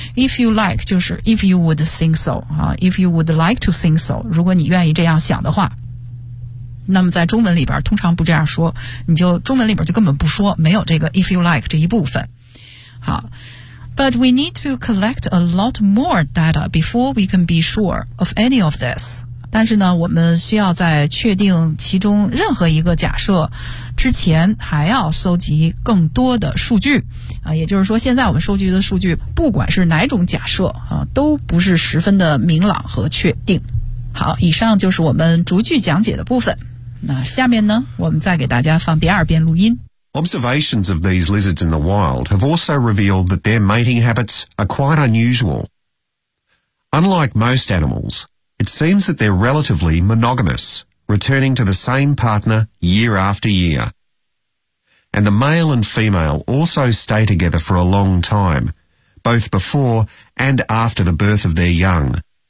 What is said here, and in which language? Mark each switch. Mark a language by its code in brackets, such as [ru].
[en] if you like [zh] 就是 [en] if you would think so， if you would like to think so， [zh] 如果你愿意这样想的话。那么在中文里边通常不这样说，你就中文里边就根本不说，没有这个 [en] if you like [zh] 这一部分。 [en] 好， but we need to collect a lot more data before we can be sure of any of this， [zh] 但是呢，我们需要在确定其中任何一个假设之前，还要搜集更多的数据啊。也就是说，现在我们收集的数据，不管是哪种假设啊，都不是十分的明朗和确定。好，以上就是我们逐句讲解的部分。那下面呢，我们再给大家放第二遍录音。 [en] Observations of these lizards in the wild have also revealed that their mating habits are quite unusual. Unlike most animals, it seems that they're relatively monogamous, returning to the same partner year after year. And the male and female also stay together for a long time, both before and after the birth of their young.